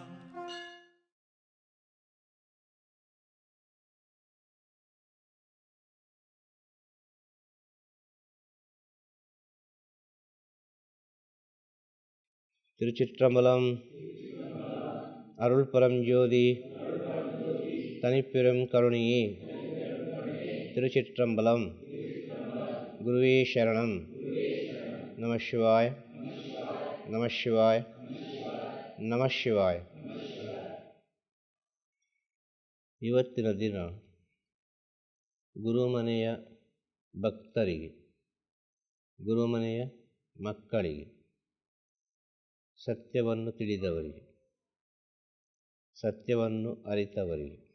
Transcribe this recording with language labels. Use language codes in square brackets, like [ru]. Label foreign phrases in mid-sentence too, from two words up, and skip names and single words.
[ta] திருச்சிற்றம்பலம். அருள் பரஞ்சோதி தனிப்பெரும் கருணையே. திருச்சிற்றம்பலம். குருவே சரணம். [sa] नम शिवाय नम शिवाय नम शिवाय. [kn] ಇವತ್ತಿನ ದಿನ ಗುರುಮನೆಯ ಭಕ್ತರಿಗೆ, ಗುರುಮನೆಯ ಮಕ್ಕಳಿಗೆ, ಸತ್ಯವನ್ನು ತಿಳಿದವರಿಗೆ, ಸತ್ಯವನ್ನು ಅರಿತವರಿಗೆ,